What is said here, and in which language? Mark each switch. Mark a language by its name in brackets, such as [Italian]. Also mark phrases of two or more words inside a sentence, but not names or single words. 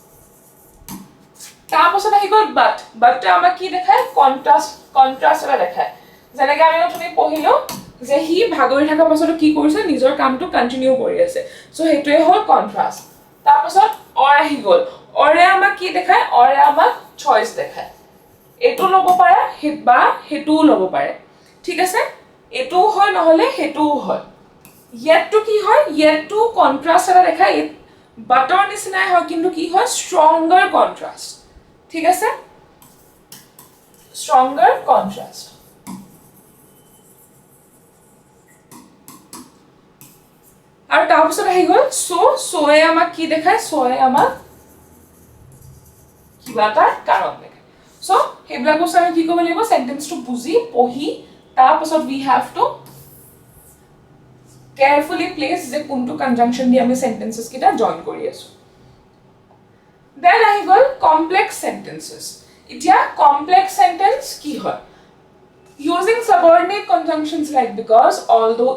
[Assamese] তাৰ পাছত আহি গল but টো আমাক কি দেখায় কন্ট্ৰাষ্ট এটা দেখায় যেনেকৈ আমি তুমি পঢ়িলো যে হি ভাগৰি থকা পাছত কি কৰিছে নিজৰ কামটো কন্টিনিউ কৰি আছে সো হেটোৱে হল কন্ট্ৰাষ্ট তাৰ পাছত or আহি গল অৰে আমাক কি দেখায় অৰে আমাক চয়েস দেখায় এটো লব পাৰে বা হেটোও লব পাৰে ঠিক আছে এটোও হয় নহলে হেটোও হয় [English] yet to [Assamese] কি হয় [English] yet to [Assamese] কন্ট্ৰাষ্ট এটা দেখায় বাটৰ নিচিনাই হয় কিন্তু কি হয় [English] stronger contrast [Assamese] ঠিক আছে [English] stronger contrast [Assamese] আৰু তাৰ পিছত আহি গল so এ আমাক কি দেখায় so এ আমাক কিবা এটা কাৰণ দেখায় সো হেবিলাক বস্তু আমি কি কৰিব লাগিব সেন্টেন্সটো বুজি পঢ়ি তাৰ পাছত [English] we have to carefully place [Assamese] যে কোনটো কনজাংশন দি আমি সেন্টেন্সেস কিটা জয়েন কৰি আছো দেন আহি গল [English] complex sentences [Assamese] এতিয়া [English] complex sentence [Assamese] কি হয় [English] using subordinate conjunctions like because although